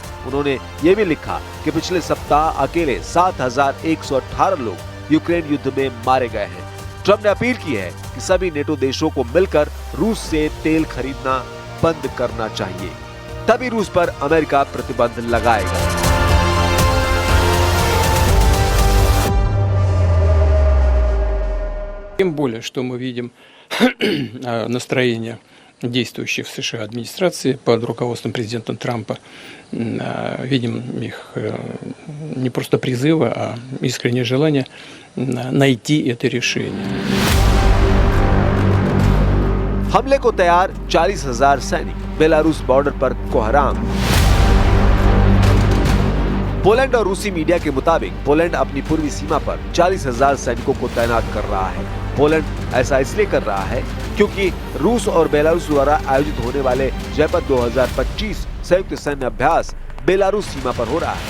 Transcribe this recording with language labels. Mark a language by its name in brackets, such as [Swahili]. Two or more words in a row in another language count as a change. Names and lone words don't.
[Hindi] उन्होंने ये भी लिखा कि पिछले सप्ताह अकेले 7,118 लोग यूक्रेन युद्ध में मारे गए हैं। ट्रंप ने अपील की है कि सभी नेटो देशों को मिलकर रूस से तेल खरीदना बंद करना चाहिए, तभी रूस पर अमेरिका प्रतिबंध लगाएगा। [Russian] Тем более, что мы видим настроение действующей в США администрации под руководством президента Трампа. Видим их не просто призывы, а искреннее желание найти это решение. [Hindi] हमले को तैयार 40,000 सैनिक, बेलारूस बॉर्डर पर कोहराम। पोलैंड और रूसी मीडिया के मुताबिक पोलैंड अपनी पूर्वी सीमा पर 40,000 सैनिकों को तैनात कर रहा है। पोलैंड ऐसा इसलिए कर रहा है क्योंकि रूस और बेलारूस द्वारा आयोजित होने वाले जेपर्ड 2025 संयुक्त सैन्य अभ्यास बेलारूस सीमा पर हो रहा है।